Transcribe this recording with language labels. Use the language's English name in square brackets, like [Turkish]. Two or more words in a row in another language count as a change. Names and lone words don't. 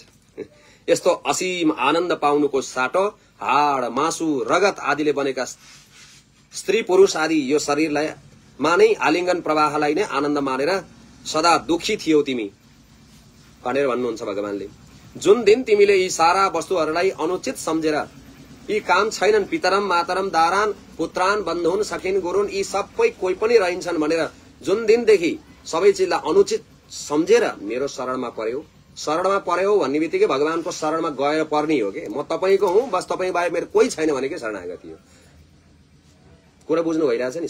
[Nepali] यस्तो असीम आनन्द पाउनुको साटो हाड मासु रगत आदिले बनेका स्त्री पुरुष आदि यो शरीरलाई मानै आलिङ्गन प्रवाहलाई नै आनन्द मानेर सदा दुखी थियौ तिमी भनेर भन्नुहुन्छ भगवानले। जुन दिन तिमीले यी सारा वस्तुहरूलाई अनुचित सम्झेर, यी काम छैनन्, [Sanskrit] पितरम मातरम दारान पुत्रान बन्धुन सखिन गुरुन, [Nepali] यी सबै कोही पनि रहन्छन् भनेर जुन दिनदेखि सबै चिजलाई अनुचित सम्झेर मेरो शरणमा पर्यो, शरणमा पर्यो भन्ने बित्तिकै भगवानको शरणमा गएर पर्ने हो कि म तपाईँको हुँ, बस तपाईँ बाहेक मेरो कोही छैन भनेकै शरणागति हो। कुरा बुझ्नु भइरहेछ नि।